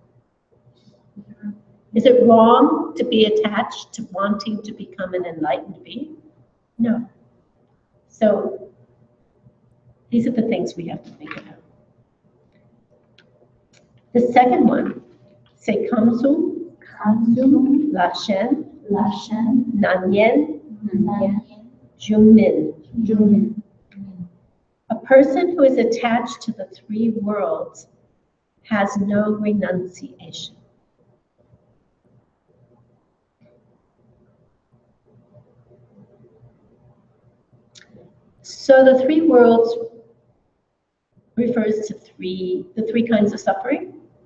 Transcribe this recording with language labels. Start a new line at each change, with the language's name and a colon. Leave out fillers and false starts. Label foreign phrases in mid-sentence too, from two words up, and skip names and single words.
English: Is it wrong to be attached to wanting to become an enlightened being? No. So these are the things we have to think about. The second one, say
Tibetan: kamsum, lashen, nanyen, jumin.
English: person who is attached to the three worlds has no renunciation. So the three worlds refers to the three kinds of suffering.